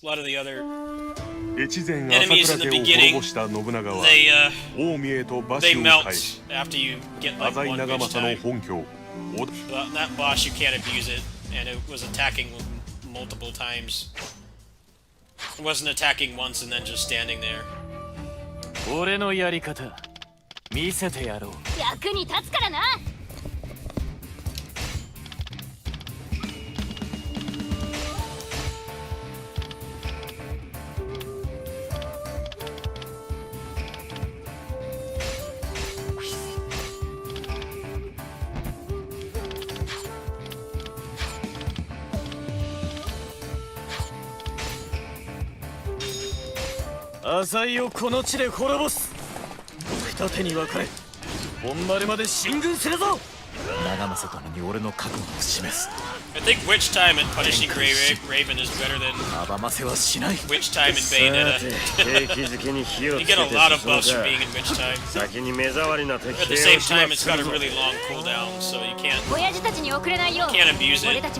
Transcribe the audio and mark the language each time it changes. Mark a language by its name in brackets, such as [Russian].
[English] A lot of the other enemies in the beginning, they melt after you get like one witch time. But that boss, you can't abuse it, and it was attacking multiple times. It wasn't attacking once and then just standing there. [Japanese] 俺のやり方見せてやろう。役に立つからな。浅井をこの地で滅ぼす。二手に分かれ本丸まで進軍するぞ。長政殿に俺の覚悟を示す。 [English] I think Witch Time and Punishing Grey Raven is better than [Japanese] 阻ませはしない。 [English] Witch Time and Bayonetta. You get a lot of buffs from being in Witch Time. At the same time, it's got a really long cooldown, so you can't abuse it.